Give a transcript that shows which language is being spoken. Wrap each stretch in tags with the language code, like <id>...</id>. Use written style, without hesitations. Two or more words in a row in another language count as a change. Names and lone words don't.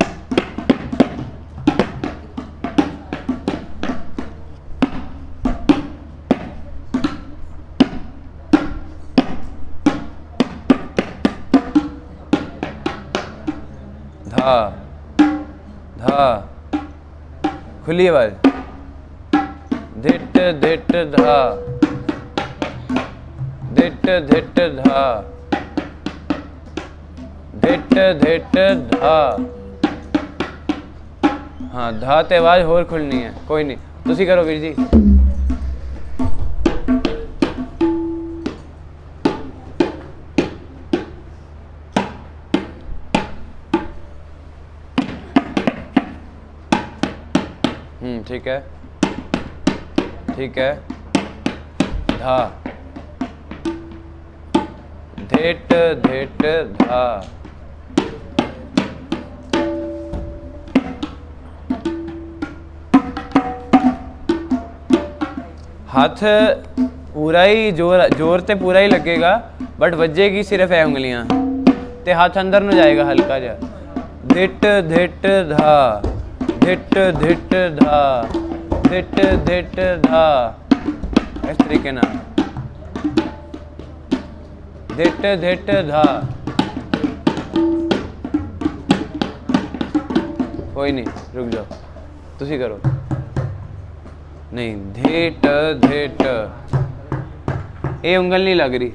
<hi>धा धा खुली आवाज। धिट धिट धा धिट धिट धा धिट धिट धा।</hi> <pa>ਹਾਂ ਧਾ ਤੇ ਆਵਾਜ਼ ਹੋਰ ਖੁੱਲ੍ਹਣੀ ਹੈ, ਕੋਈ ਨਹੀਂ ਤੁਸੀਂ ਕਰੋ ਵੀਰ ਜੀ।</pa> <hi>ठीक है ठीक है। धा धिट धिट धा।</hi> <pa>ਹੱਥ ਪੂਰਾ ਹੀ ਜ਼ੋਰ ਤੇ ਪੂਰਾ ਹੀ ਲੱਗੇਗਾ, ਬਟ ਵੱਜੇਗੀ ਸਿਰਫ਼ ਹੈ ਉਂਗਲੀਆਂ ਤੇ ਹੱਥ ਅੰਦਰ ਨਾ ਜਾਏਗਾ ਹਲਕਾ ਜਾ। धिट धिट धा, धिट धिट धा, धिट धिट धा, ਇਸ ਤਰੀਕੇ ਨਾ। धिट धिट धा, ਕੋਈ ਨਹੀਂ, ਰੁਕ ਜਾਓ, ਤੁਸੀਂ ਕਰੋ।</pa> <hi>नहीं, धिट धिट, ये उंगल नहीं लग रही।</hi>